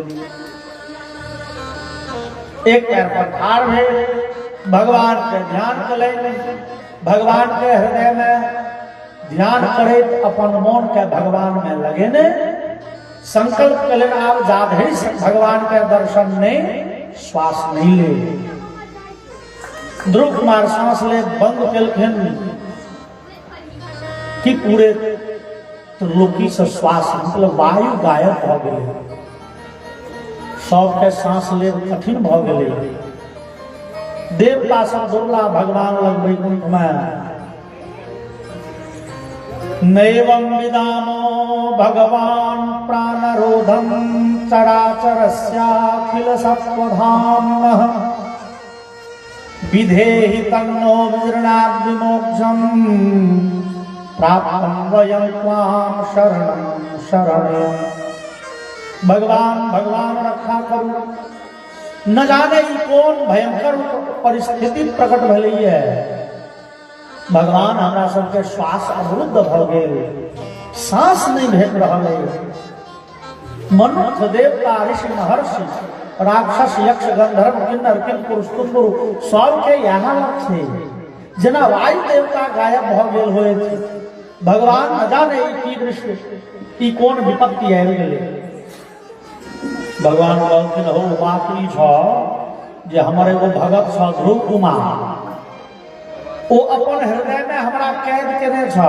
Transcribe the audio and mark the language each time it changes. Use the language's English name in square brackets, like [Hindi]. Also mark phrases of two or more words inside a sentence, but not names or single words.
[Maithili] एक पैर पर ठाड़ है, भगवान के ध्यान कले, भगवान के हृदय में ध्यान करे, अपन मन के भगवान में लगे ने संकल्प कले। आप जाधे भगवान के दर्शन ने श्वास नहीं ले। ध्रुव कुमार सांस ले बंद कलखिन कि पूरे त्रिलोकी से श्वास मतलब वायु गायब भ गेलै, सबके सांस ले कठिन भ गेलै। देवता सब दुर्ला भगवान लग वैकुंठ में। [Sanskrit] नैवं विदामो भगवान प्राणरोधम चराचरस्याखिल सत्वधाम्नः विधेहि तन्नो विजृणाद् विमोक्षम् प्राप्तं वयं त्वां शरणं शरणं। [Maithili] भगवान रक्षा करू। न जाने कौन भयंकर परिस्थिति प्रकट भले है। भगवान हमरा सबके श्वास अवरुद्ध भ गेल, सांस नहीं भेट रहल है। मनुष्य देवता ऋषि महर्षि राक्षस यक्ष गंधर्व किन्नर किंपुरुष तुम्बुरु सबके यहाँ लक्ष्य जेना वायु देवता गायब भ गेल होय। भगवान न जाने की दृश्य ई कौन विपत्ति आबि गेलै। भगवान कहलखिन हो बात ई छ जे हमर एगो भगत छ ध्रुव कुमार, ओ अपन हृदय में हमरा कैद केने छ।